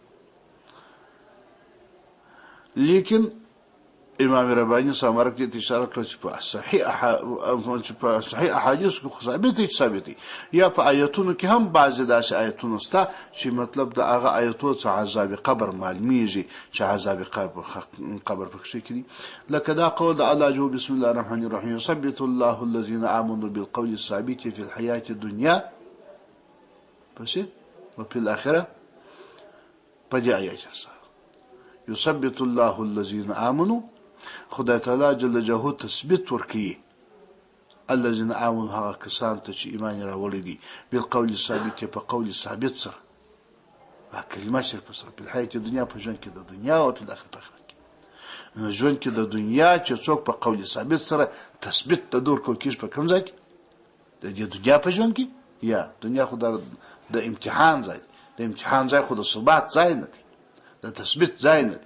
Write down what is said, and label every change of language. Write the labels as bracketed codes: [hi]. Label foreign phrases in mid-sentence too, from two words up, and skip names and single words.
[ps] لیکن امام رباني سامرک دې اشاره کړه چې په صحیح احادیث کې ثابت دي یا په آیاتونو کې هم بعضی داسې آیاتونه شته چې مطلب د هغه آیاتو څخه عذاب قبر معلومیږي چې عذاب قبر پکې کړي. لکه دا قول د الله جو [ar] بسم الله الرحمن الرحیم يثبت الله الذين آمنوا بالقول الثابت في الحياة الدنيا پس وفي الآخرة [ps] په دې آیات سره [ar] يثبت الله الذين آمنوا [ps] خدای [ar] تعالی جل جلاله [ps] تثبیت ورکړي [ar] الذين آمنوا [ps] هغه کسان ته چې ایمان راوړي دي [ar] بالقول الثابت [ps] په قول ثابت سره په کلمه شرف سره په حیات دنیا په ژوند کې د دنیا او په آخرت کې ژوند کې د دنیا چې څوک په قول ثابت سره تثبیت د دور کو کیږي په کوم ځای کې د دنیا په ژوند کې یا دنیا خو د امتحان ځای د امتحان ځای خو د ثبات ځای نه دی د تثبیت ځای نه دی.